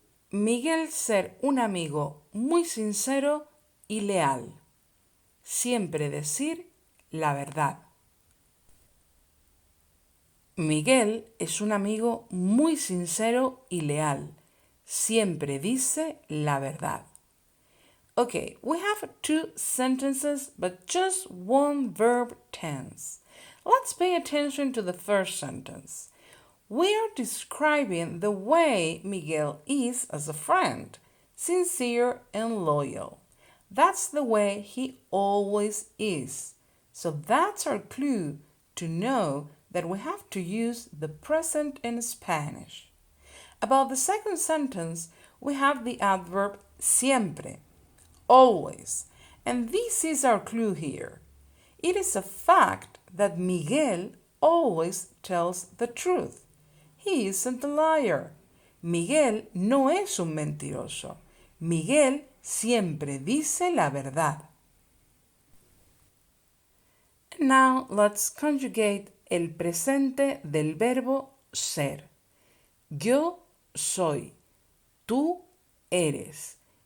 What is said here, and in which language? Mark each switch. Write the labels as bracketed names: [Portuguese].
[Spanish] Miguel ser un amigo muy sincero y leal. Siempre decir la verdad. Miguel es un amigo muy sincero y leal. Siempre dice la verdad. [English] Okay, we have two sentences but just one verb tense. Let's pay attention to the first sentence. We are describing the way Miguel is as a friend, sincere and loyal. That's the way he always is. So that's our clue to know that we have to use the present in Spanish. About the second sentence, we have the adverb siempre, always. And this is our clue here. It is a fact that Miguel always tells the truth. He isn't a liar. [Spanish] Miguel no es un mentiroso. Miguel siempre dice la verdad. [English] And now let's conjugate [Spanish] el presente del verbo ser. Yo soy. Tú eres.